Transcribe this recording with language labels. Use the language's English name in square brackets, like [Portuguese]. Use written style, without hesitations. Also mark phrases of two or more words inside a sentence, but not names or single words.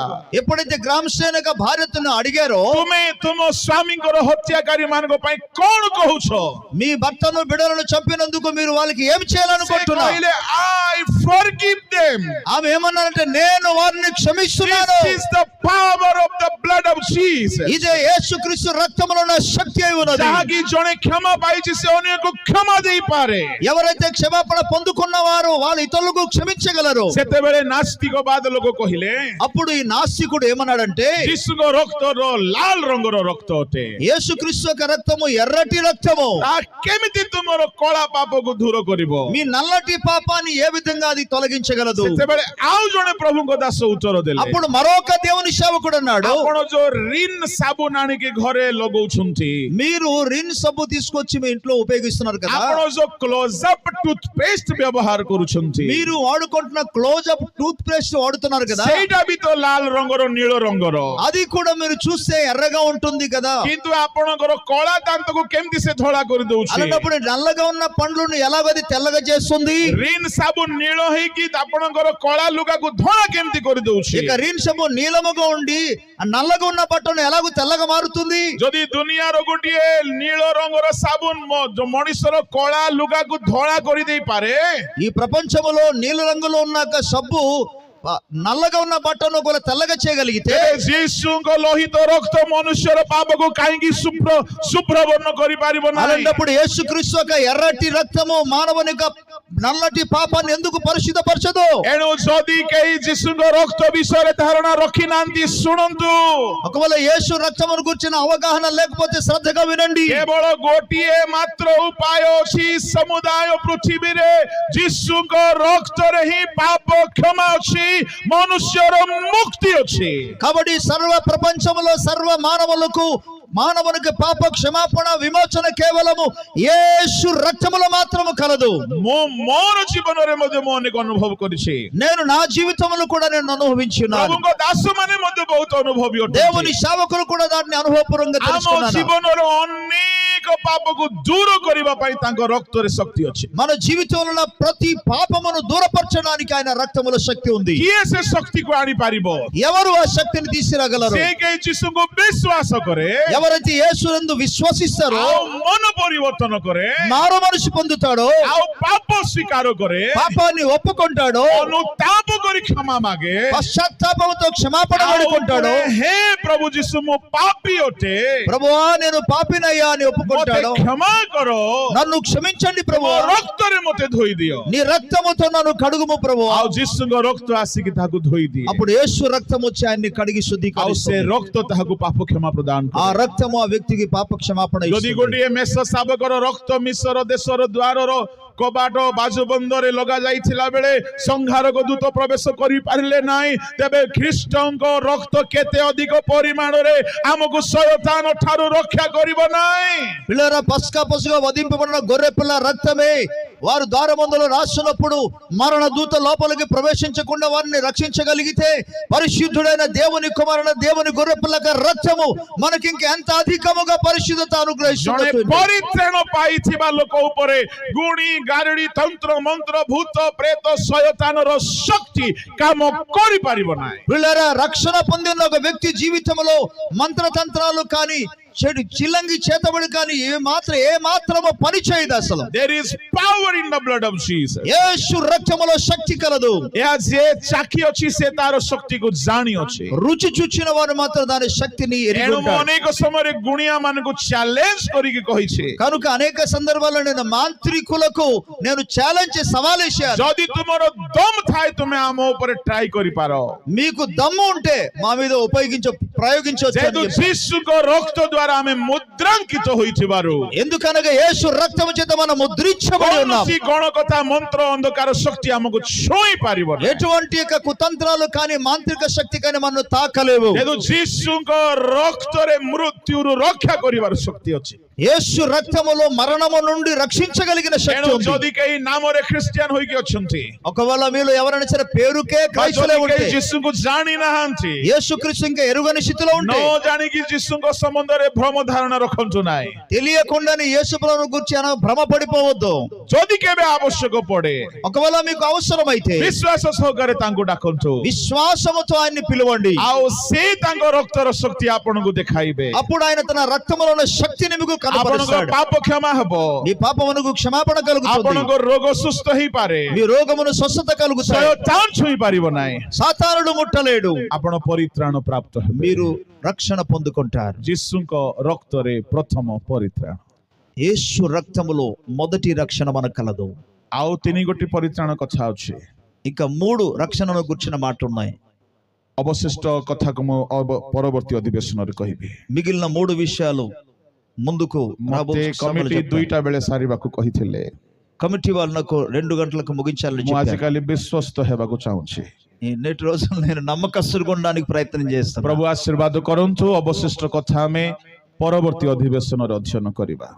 [Telugu] ఎప్పుడైతే గ్రామసేన యొక్క భార్యను అడిగారో, [Odia] ତୁମେ ତୁମ ସ୍ୱାମୀଙ୍କର ହତ୍ୟାକାରୀ ମାନଙ୍କ ପାଇଁ କଣ କହୁଛ? [Telugu] మీ భర్తను బిడ్డలను చంపినందుకు మీరు వాళ్ళకి ఏం [Odia] ସେ [Telugu] చేయాలనుకుంటున్నారు? [English] କହିଲେ I forgive them. [Telugu] ఆమె ఏమన్నారంటే, నేను వారిని క్షమిస్తున్నాను. [English] This is the power of the blood of Jesus. [Telugu] ఇదే యేసుక్రీస్తు రక్తములో ఉన్న శక్తి అయి ఉన్నది. [Odia] ଯାହାକି ଜଣେ କ୍ଷମା ପାଇଛି ସେ ଅନ୍ୟକୁ କ୍ଷମା ଦେଇପାରେ। [Telugu] ఎవరైతే క్షమాపణ పొందుకున్నవారు వాళ్ళు ఇతరులకు క్షమించగలరు. [Odia] ସେତେବେଳେ ନାସ୍ତିକବାଦ ଲୋକ କହିଲେ [Telugu] అప్పుడు ఈ నాస్తికుడు ఏమన్నాడంటే, [Odia] ଯୀଶୁଙ୍କ ରକ୍ତର ଲାଲ ରଙ୍ଗର ରକ୍ତ ଅଟେ। [Telugu] యేసుక్రీస్తు యొక్క రక్తము ఎర్రటి రక్తము. [Odia] ତାହା କେମିତି ତୁମର କଳା ପାପକୁ ଦୂର କରିବ? [Telugu] మీ నల్లటి పాపాన్ని ఏ విధంగా అది తొలగించగలదు? [Odia] ସେତେବେଳେ ଆଉ ଜଣେ ପ୍ରଭୁଙ୍କ ଦାସ ଉତ୍ତର ଦେଲେ, [Telugu] అప్పుడు మరొక దేవుని సేవకుడు అన్నాడు, [Odia] ଆପଣ ଯୋଉ ରିନ୍ ସାବୁନ ଆଣିକି ଘରେ ଲଗଉଛନ୍ତି, [Telugu] మీరు రిన్ సబ్బు తీసుకొచ్చి మీ ఇంట్లో ఉపయోగిస్తున్నారు కదా, [Odia] ଆପଣ ଯୋଉ କ୍ଲୋଜଅପ୍ ଟୁଥପେଷ୍ଟ ବ୍ୟବହାର କରୁଛନ୍ତି, [Telugu] మీరు వాడుకుంటున్న క్లోజప్ టూత్ పేస్ట్ వాడుతున్నారు కదా, [Odia] ସେଇଟା ବି ତ ଲାଲ ରଙ୍ଗର ନୀଳ ରଙ୍ଗର। [Telugu] అది కూడా మీరు చూస్తే ఎర్రగా ఉంటుంది కదా. [Odia] କିନ୍ତୁ ଆପଣଙ୍କର କଳା ଦାନ୍ତକୁ କେମିତି ସେ ଧଳା କରିଦଉଛି? [Telugu] అలాంటప్పుడు నల్లగా ఉన్న పండ్లను ఎలాగది తెల్లగా చేస్తుంది? [Odia] ରିନ୍ ସାବୁନ ନୀଳ ହେଇକି ଆପଣଙ୍କର କଳା ଲୁଗାକୁ ଧଳା କେମିତି କରିଦଉଛି? [Telugu] ఇక రిన్ సబ్బు నీలముగా ఉండి ఆ నల్లగా ఉన్న బట్టను ఎలాగో తెల్లగా మారుతుంది? [Odia] ଯଦି ଦୁନିଆର ଗୋଟିଏ ନୀଳ ରଙ୍ଗର ସାବୁନ ମଣିଷର କଳା ଲୁଗାକୁ ଧଳା କରିଦେଇପାରେ, [Telugu] ఈ ప్రపంచంలో నీల రంగులో ఉన్న ఒక సబ్బు నల్లగా ఉన్న బట్టను కూడా తెల్లగా చేయగలిగితే, [Odia] ଯୀଶୁଙ୍କ ଲୋହିତ ରକ୍ତ ମନୁଷ୍ୟର ପାପକୁ କାହିଁକି ଶୁଭ୍ର ବର୍ଣ୍ଣ କରିପାରିବ ନାହିଁ? [Telugu] అలాంటప్పుడు యేసుక్రీస్తు యొక్క ఎర్రటి రక్తము మానవుని యొక్క నల్లటి పాపాన్ని ఎందుకు పరిశుద్ధపరచదు? [Odia] ଏଣୁ ଯଦି କେହି ଯୀଶୁଙ୍କ ରକ୍ତ ବିଷୟରେ ଧାରଣା ରଖିନାହାନ୍ତି, ଶୁଣନ୍ତୁ। [Telugu] ఒకవేళ యేసు రక్తమును గురించిన అవగాహన లేకపోతే శ్రద్ధగా వినండి. [Odia] କେବଳ ଗୋଟିଏ ମାତ୍ର ଉପାୟ ଅଛି ସମୁଦାୟ ପୃଥିବୀରେ। ଯୀଶୁଙ୍କ ରକ୍ତରେ ହିଁ ପାପ କ୍ଷମା ଅଛି, ମନୁଷ୍ୟର ମୁକ୍ତି ଅଛି। [Telugu] కాబట్టి సర్వ ప్రపంచంలో సర్వ మానవునికి పాప క్షమాపణ విమోచన కేవలము యేసు రక్తములో మాత్రము కలదు. [Odia] ମୁଁ ମୋର ଜୀବନରେ ମଧ୍ୟ ମୁଁ ଅନେକ ଅନୁଭବ କରିଛି। [Telugu] నేను నా జీవితంలో కూడా నేను అనుభవించున్నాను. [Odia] ପ୍ରଭୁଙ୍କ ଦାସମାନେ ମଧ୍ୟ ବହୁତ ଅନୁଭବୀ ଅଟନ୍ତି। [Telugu] దేవుని సేవకులు కూడా దాన్ని అనుభవపూర్వకంగా [Odia] ଆମ [Telugu] తెలుసుకున్నారు. [Odia] ଜୀବନର ଅନେକ ପାପକୁ ଦୂର କରିବା ପାଇଁ ତାଙ୍କ ରକ୍ତରେ ଶକ୍ତି ଅଛି। [Telugu] మన జీవితంలో ఉన్న ప్రతి పాపమును దూరపరచడానికి ఆయన రక్తములో శక్తి ఉంది. [Odia] କିଏ ସେ ଶକ୍ତିକୁ ଆଣିପାରିବ? [Telugu] ఎవరు ఆ శక్తిని తీసుకురాగలరు? [Odia] ସେ କେହି ଯୀଶୁଙ୍କୁ ବିଶ୍ୱାସ କରେ, [Telugu] ఎవరైతే యేసునందు విశ్వసిస్తారో, [Odia] ଆଉ ମନ ପରିବର୍ତ୍ତନ କରେ, [Telugu] మారు మనసు పొందుతాడో, [Odia] ଆଉ ପାପ ସ୍ୱୀକାର କରେ, [Telugu] పాపాన్ని ఒప్పుకుంటాడో, [Odia] ଅନୁତାପ କରି କ୍ଷମା ମାଗେ, [Telugu] పశ్చాత్తాపంతో క్షమాపణ వేడుకుంటాడో, [Odia] ହେ ପ୍ରଭୁ ଯୀଶୁ ମୁଁ ପାପୀ ଅଟେ, [Telugu] ప్రభువా నేను పాపినయ్యా అని [Odia] ମତେ [Telugu] ఒప్పుకుంటాడో, [Odia] କ୍ଷମା କର, [Telugu] నన్ను క్షమించండి [Odia] ମୋ [Telugu] ప్రభువా, [Odia] ରକ୍ତରେ ମତେ ଧୋଇ ଦିଅ। [Telugu] నీ రక్తముతో నన్ను కడుగుము ప్రభువా. [Odia] ଆଉ ଯୀଶୁଙ୍କ ରକ୍ତ ଆସିକି ତାହାକୁ ଧୋଇ ଦିଏ, [Telugu] అప్పుడు యేసు రక్తం వచ్చి ఆయన్ని కడిగి [Odia] ଆଉ ସେ [Telugu] శుద్ధీకరిస్తుంది. [Odia] ରକ୍ତ ତାହାକୁ ପାପ କ୍ଷମା ପ୍ରଦାନ [Telugu] ఆ [Odia] କରେ। [Telugu] రక్తము ఆ వ్యక్తికి పాప క్షమాపణ [Odia] ଯଦି [Telugu] ఇస్తుంది. [Odia] ଗୋଟିଏ ମେଷ ଶାବକର ରକ୍ତ ମିଶ୍ର ଦେଶର ଦ୍ୱାରର କବାଟ ବାଜୁବନ୍ଧରେ ଲଗା ଯାଇଥିଲା ବେଳେ ସଂହାରକ ଦୂତ ପ୍ରବେଶ କରିପାରିଲେ ନାହିଁ, ତେବେ ଖ୍ରୀଷ୍ଟଙ୍କ ରକ୍ତ କେତେ ଅଧିକ ପରିମାଣରେ ଆମକୁ ଶୟତାନ ଠାରୁ ରକ୍ଷା କରିବ ନାହିଁ? [Telugu] పిల్లరా, పస్కా పశుగా వధింపబడిన గొర్రె పిల్ల రక్తమే వారు ద్వారబంధులో రాస్తున్నప్పుడు మరణ దూత లోపలికి ప్రవేశించకుండా వారిని రక్షించగలిగితే పరిశుద్ధుడైన దేవుని కుమారుని దేవుని గొర్రెపిల్లక రక్తము మనకి ఇంక ఎంత అధికముగా పరిశుద్ధత [Odia] ଜଣେ [Telugu] అనుగ్రహిస్తుంది. [Odia] ପରିତ୍ରାଣ ପାଇଥିବା ଲୋକ ଉପରେ ଗୁଣି ଗାରେଡି ତନ୍ତ୍ର ମନ୍ତ୍ର ଭୂତ ପ୍ରେତ ଶୟତାନର ଶକ୍ତି କାମ କରିପାରିବ ନାହିଁ. [Telugu] పిల్లరా, రక్షణ పొందిన ఒక వ్యక్తి జీవితంలో మంత్రతంత్రాలు కానీ చెడు చిల్లంగి చేతబడి కానీ ఏ మాత్రమో పని చేయదు అసలు. [English] There is power in the blood of Jesus. [Telugu] యేసు రక్తములో శక్తి కలదు. [Odia] ଏହା ଯେ ଚାଖି ଅଛି ସେ ତାର ଶକ୍ତିକୁ ଜାଣି ଅଛି. [Telugu] రుచి చూచిన వారు మాత్రం దాని శక్తిని ఎరిగి [Odia] ଏଣୁ ମୁଁ [Telugu] ఉంటారు. [Odia] ଅନେକ ସମୟରେ ଗୁଣିଆ ମାନଙ୍କୁ ଚ୍ୟାଲେଞ୍ଜ କରିକି କହିଛି, [Telugu] కనుక అనేక సందర్భాల్లో నేను మాంత్రికులకు నేను ఛాలెంజ్ సవాలేశాను. [Odia] ଯଦି ତୁମର ଦମ ଥାଏ ତୁମେ ଆମ ଉପରେ ଟ୍ରାଏ କରିପାର. [Telugu] మీకు దమ్ము ఉంటే మా మీద ప్రయోగించవచ్చు. [Odia] ଯେହେତୁ ଯୀଶୁଙ୍କ ରକ୍ତ ଦ୍ୱାରା ଆମେ ମୁଦ୍ରାଙ୍କିତ ହୋଇଥିବାରୁ [Telugu] ఎందుకనగా యేసు రక్తము చేత మనం ముద్రించబడి ఉన్నాం. [Odia] କୌଣସି ଗଣକଥା ମନ୍ତ୍ର ଅନ୍ଧକାର ଶକ୍ତି ଆମକୁ ଛୁଇଁ ପାରିବ ନାହିଁ. [Telugu] ఎటువంటి యొక్క కుతంత్రాలు కానీ మాంత్రిక శక్తి కానీ మనం తాకలేవు. [Odia] ଯେହେତୁ ଯୀଶୁଙ୍କ ରକ୍ତରେ ମୃତ୍ୟୁରୁ ରକ୍ଷା କରିବାର ଶକ୍ତି ଅଛି. [Telugu] యేసు రక్తములో మరణము నుండి రక్షించగలిగిన శక్తి [Odia] ଏଣୁ [Telugu] ఉంది. [Odia] ଯଦି କେହି ନାମରେ ଖ୍ରୀଷ୍ଟିଆନ ହୋଇକି ଅଛନ୍ତି, [Telugu] ఒకవేళ మీలో ఎవరైనా సరే పేరుకే క్రైస్తవులే [Odia] ଯଦି [Telugu] ఉంటే [Odia] କେହି ଯୀଶୁଙ୍କୁ ଜାଣି ନାହାନ୍ତି, [Telugu] యేసుక్రీస్తు ఇంకా ఎరుగని స్థితిలో [Odia] ନ [Telugu] ఉంటే [Odia] ଜାଣିକି ଯୀଶୁଙ୍କ ସମ୍ବନ୍ଧରେ ଭ୍ରମ ଧାରଣା ରଖନ୍ତୁ ନାହିଁ. [Telugu] తెలియకుండానే యేసు ప్రభువును గురించి భ్రమ పడిపోవద్దు. [Odia] ଯଦି କେବେ ଆବଶ୍ୟକ ପଡେ [Telugu] ఒకవేళ మీకు అవసరమైతే [Odia] ବିଶ୍ୱାସ ସହକାରେ ତାଙ୍କୁ ଡାକନ୍ତୁ, [Telugu] విశ్వాసముతో ఆయన్ని పిలవండి. [Odia] ଆଉ ସେ ତାଙ୍କ ରକ୍ତର ଶକ୍ତି ଆପଣଙ୍କୁ ଦେଖାଇବେ. [Telugu] అప్పుడు ఆయన తన రక్తములో ఉన్న శక్తిని మీకు [Odia] ଆପଣଙ୍କ [Telugu] కనపరుస్తాడు. [Odia] ପାପ କ୍ଷମା ହେବ, [Telugu] నీ పాపమునకు క్షమాపణ కలుగుతుంది. [Odia] ଆପଣଙ୍କ ରୋଗ ସୁସ୍ଥ ହେଇପାରେ, [Telugu] మీ రోగమును స్వస్థత కలుగుతాయి. [Odia] ଶୟତାନ ଛୁଇଁ ପାରିବ ନାହିଁ, [Telugu] సాతానుడు ముట్టలేడు. [Odia] ଆପଣ ପରିତ୍ରାଣ ପ୍ରାପ୍ତ ହେବେ. [Telugu] మీరు రక్షణ పొందుకుంటారు. [Odia] ଯୀଶୁଙ୍କ ରକ୍ତରେ ପ୍ରଥମ ପରିତ୍ରାଣ. [Telugu] యేసు రక్తములో మొదటి రక్షణ మనకు కలదు. [Odia] ଆଉ 3 ଗୋଟି ପରିତ୍ରାଣ କଥା ଅଛି. [Telugu] ఇంకా 3 రక్షణను గుర్చిన మాట ఉన్నాయి. [Odia] ଅବଶିଷ୍ଟ କଥାକୁ ମୁଁ ପରବର୍ତ୍ତୀ ଅଧିବେଶନରେ କହିବି. [Telugu] మిగిలిన 3 విషయాలు ముందుకు [Odia] ମତେ କମିଟି 2ଟା ବେଳେ ସାରିବାକୁ କହିଥିଲେ. [Telugu] కమిటీ వాళ్ళు నాకు 2 గంటలకు ముగించాలని [Odia] ମୁଁ [Telugu] చెప్పారు. [Odia] ଆଜିକାଲି ବିଶ୍ୱସ୍ତ ହେବାକୁ ଚାହୁଁଛି. [Telugu] నేటి రోజుల్లో నేను నమ్మకస్తులుగా ఉండడానికి ప్రయత్నం చేస్తాను. [Odia] ପ୍ରଭୁ ଆଶୀର୍ବାଦ କରନ୍ତୁ. ଅବଶିଷ୍ଟ କଥା ଆମେ ପରବର୍ତ୍ତୀ ଅଧିବେଶନରେ ଅଧ୍ୟୟନ କରିବା.